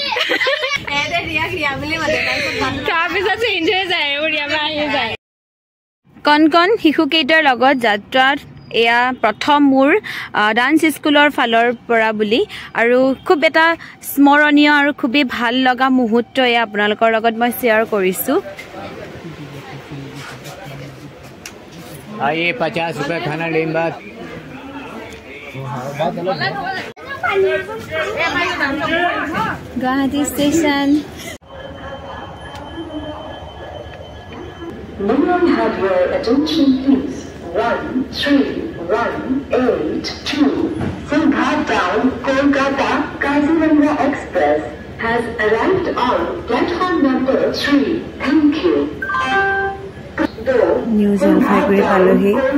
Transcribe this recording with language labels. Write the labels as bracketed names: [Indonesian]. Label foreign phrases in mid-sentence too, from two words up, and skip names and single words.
[Assamese] কণ কণ শিশুকেইটাৰ লগত যাত্ৰাত এয়া প্ৰথম মোৰ ডান্স স্কুলৰ ফালৰ পৰা বুলি, আৰু খুব এটা স্মৰণীয় আৰু খুবেই ভাল লগা মুহূৰ্ত এয়া আপোনালোকৰ লগত মই শ্বেয়াৰ কৰিছোঁ। [Hindi] आइए 50 रुपए खाना लेने बाद गुवाहाटी स्टेशन। [English] May I have your attention please? 1318 Singhat Town, Kolkata, Kaziranga Express has arrived on platform number 3. Thank you. [Assamese] নিউ জলপাইগুৰি পালোহি।